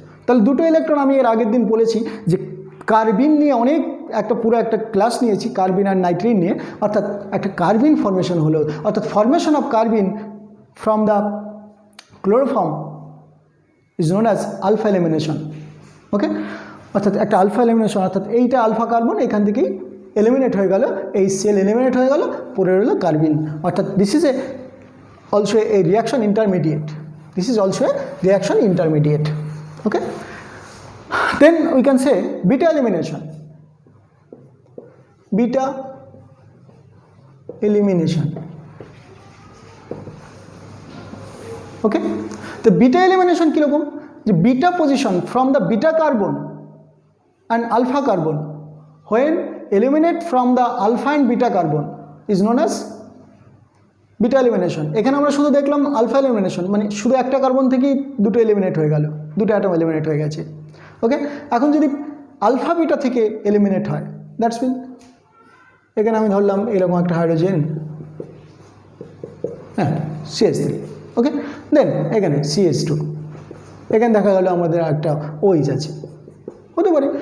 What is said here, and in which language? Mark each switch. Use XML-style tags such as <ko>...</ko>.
<bn>তাহলে দুটো ইলেকট্রন, আমি এর আগের দিন বলেছি যে কার্বিন নিয়ে অনেক পুরো একটা ক্লাস নিয়েছি, কার্বিন আর নাইট্রিন নিয়ে, অর্থাৎ একটা কার্বিন ফর্মেশন হলো, অর্থাৎ</bn> <en>Formation of carbene from the chloroform is known as alpha elimination.</en> <bn>ওকে, অর্থাৎ একটা আলফা এলিমিনেশন, অর্থাৎ এইটা আলফা কার্বন এখান থেকেই এলিমিনেট হয়ে গেল, এই সেল এলিমিনেট হয়ে গেল, পরে রইল কার্বিন। অর্থাৎ</bn> <en>This is also a reaction intermediate. This is also a reaction intermediate. Okay, then we can say beta elimination. Beta elimination. Okay, the beta elimination</en> <bn>কি রকম, যে</bn> <en>beta position from the beta carbon and alpha carbon when eliminate from the alpha and beta carbon is known as beta elimination.</en> <bn>এখানে আমরা শুধু দেখলাম alpha elimination, মানে শুধু একটা কার্বন থেকেই দুটো এলিমিনেট হয়ে গেল, দুটো অ্যাটম এলিমিনেট হয়ে গেছে। ওকে, এখন যদি আলফা বিটা থেকে এলিমিনেট হয়,</bn> <en>that's mean</en> <bn>এখানে আমি ধরলাম এরকম একটা হাইড্রোজেন, হ্যাঁ CH3, ওকে, দেন এখানে CH2, এখানে দেখা গেল আমাদের একটা OH আছে, হতে পারে।</bn>